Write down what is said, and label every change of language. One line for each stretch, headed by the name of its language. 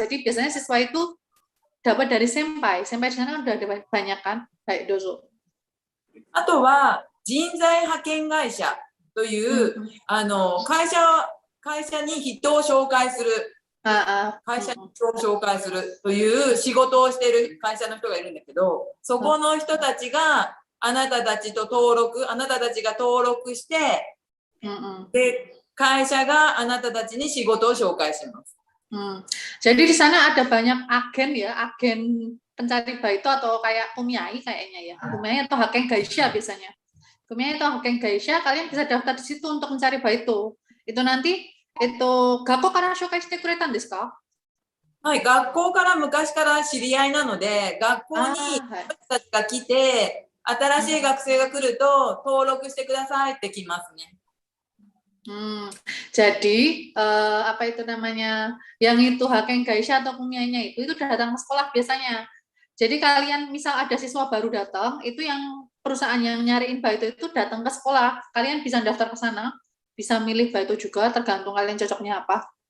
Indonesian: Jadi biasanya siswa itu dapat dari senpai. Senpai di sana udah ada banyak kan? Baik, dozo.
Japanese: あとは人材派遣会社という会社に人を紹介する会社に人を紹介するという仕事をしている会社の人がいるんだけど、そこの人たちがあなたたちが登録して、で会社があなたたちに仕事を紹介します。
Indonesian: Jadi di sana ada banyak agen ya, agen pencari baito atau kayak kumiai kayaknya ya, kumiai atau haken gaisha biasanya. Kumiai atau haken gaisha, kalian bisa daftar di situ untuk mencari baito. Itu nanti
Japanese: gakkoから紹介してくれたんですか？はい、学校から昔から知り合いなので、学校に私たちが来て、新しい学生が来ると登録してくださいって来ますね。
Indonesian: Jadi apa itu namanya, yang itu haken gaisha atau kumiainya itu datang ke sekolah biasanya. Jadi kalian misal ada siswa baru datang, itu yang perusahaan yang nyariin baito itu datang ke sekolah. Kalian bisa daftar ke sana, bisa milih baito juga, tergantung kalian cocoknya apa.